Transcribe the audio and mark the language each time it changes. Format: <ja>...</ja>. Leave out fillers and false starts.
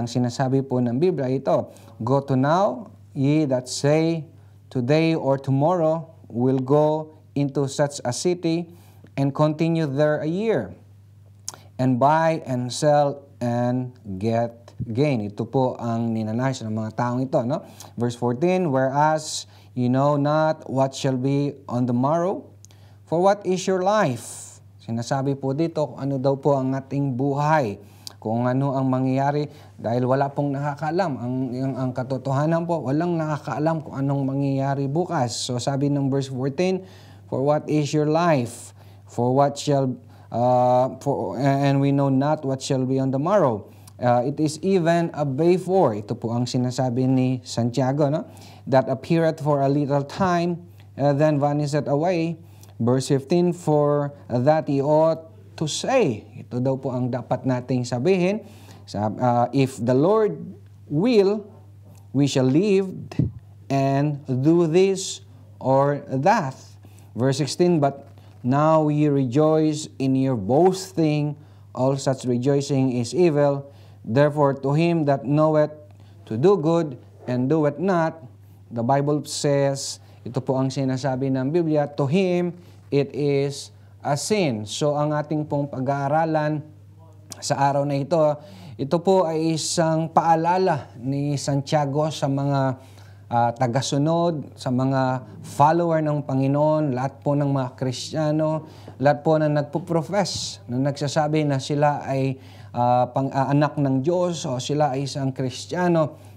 <tl>Ang sinasabi po ng Biblia ito,</tl> <en>"Go to now, ye that say, today or tomorrow will go into such a city, and continue there a year, and buy and sell and get gain."</en> <tl>Ito po ang ninanais ng mga taong ito, no?</tl> <en>Verse 14, "Whereas you know not what shall be on the morrow, for what is your life?"</en> <tl>Sinasabi po dito kung ano daw po ang ating buhay, kung ano ang mangyayari, dahil wala pong nakakaalam. Ang katotohanan po, walang nakakaalam kung anong mangyayari bukas. So sabi ng verse 14,</tl> <en>"For what is your life? For what shall and we know not what shall be on the morrow. It is even a before."</en> <tl>Ito po ang sinasabi ni Santiago, no?</tl> <en>"That appeareth for a little time, then vanisheth away." Verse 15, "For that ye ought to say."</en> <tl>Ito daw po ang dapat nating sabihin.</tl> <en>"If the Lord will, we shall live and do this or that." Verse 16, "But now ye rejoice in your boasting, all such rejoicing is evil. Therefore to him that knoweth to do good and doeth not," the Bible says,</en> <tl>ito po ang sinasabi ng Biblia,</tl> <en>"to him it is sin.</en> <tl>So ang ating pong pag-aaralan sa araw na ito po ay isang paalala ni Santiago sa mga tagasunod, sa mga follower ng Panginoon, lahat po ng mga Kristiyano, lahat po na nagpo-profess, na nagsasabi na sila ay anak ng Diyos o sila ay isang Kristiyano.</tl>